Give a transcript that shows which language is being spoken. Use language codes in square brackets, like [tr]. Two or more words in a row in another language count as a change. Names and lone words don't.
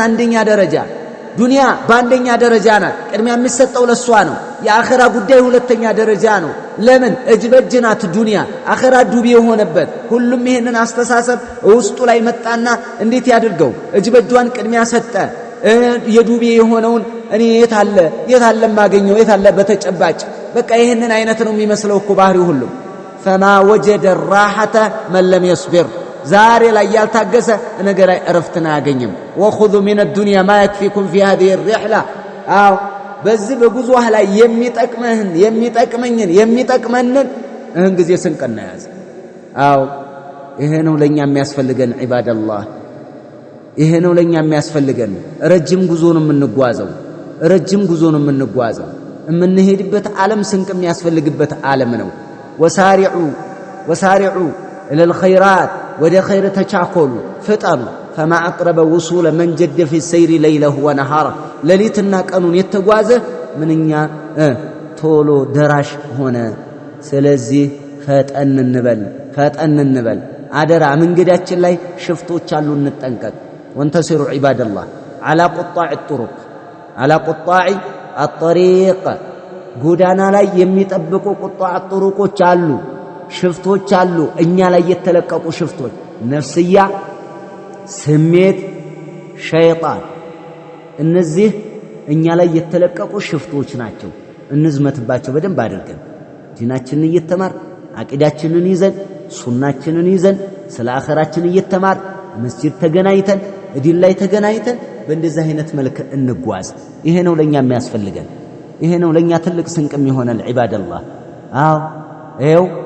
[am] አንደኛ ደረጃ ዱንያ በአንደኛ ደረጃ ናት ቅድሚያ የሚሰጠው ለሷ ነው የአኺራ ጉዳይ ሁለተኛ ደረጃ ነው ለምን እጅበጅናት ዱንያ አኺራ ዱቤ የሆነበት ሁሉም ይሄንን አስተሳሰብ ውስጡ ላይ መጣና እንዴት ያድርገው እጅበጇን ቅድሚያ ሰጠ የዱቤ የሆነውን እኔ የታለ ማገኘው የታለ በተጨባጭ በቃ ይሄንን አይነት ነው የሚመስለው እኮ ባህሪው ሁሉ [ar] فما وجد الراحة من لم يصبر [am] ዛሬ ላይ ያልታገሰ ነገ ላይ እረፍትን አያገኝም [ar] وخذوا من الدنيا ما يكفيكم في هذه الرحلة [am] አው በዚህ በጉዞህ ላይ የሚጠቅመንን እህን ጊዜ ስንቀና ያዝ አው ይሄ ነው ለኛ የሚያስፈልገን ዒባደላህ ይሄ ነው ለኛ የሚያስፈልገን ረጅም ጉዞ ነው የምንጓዘው የምንሄድበት ዓለም ስንቅ የሚያስፈልግበት ዓለም ነው [ar] وسارعوا إلى الخيرات [am] ወደ ኸይር ተቻኮሉ ፍጠኑ [ar] فما أقرب وصول من جد في السير ليله ونهاره [am] ሌሊትና ቀኑን የተጓዘ ምንኛ ቶሎ ደራሽ ሆነ ስለዚህ ፈጠን እንበል አደራ መንገዳችን ላይ ሽፍቶች አሉ እንጠንቀቅ ወንተሲሩ ዒባደላህ [ar] على قطاع الطرق على قطاع الطريق [am] ጎዳና ላይ የሚጠብቁ ቁጣዕ ጥሩቆች አሉ ሽፍቶች አሉ እኛ ላይ የተለቀቁ ሽፍቶች ነፍስያ ስሜት ሸይጣን እነዚህ እኛ ላይ የተለቀቁ ሽፍቶች ናቸው እንዝመትባቸው በደንብ አድርገን ዲናችንን እየተማር አቂዳችንን ይዘን ሱናችንን ይዘን ስለ አኺራችን እየተማር መስጂድ ተገናኝተን ዲን ላይ ተገናኝተን በእንደዚህ አይነት መልክ እንጓዝ ይሄ ነው ለኛ የሚያስፈልገን ይሄ ነው ለኛ ትልቅ ስንቅም ይሆናል ዒባደላህ አው ይው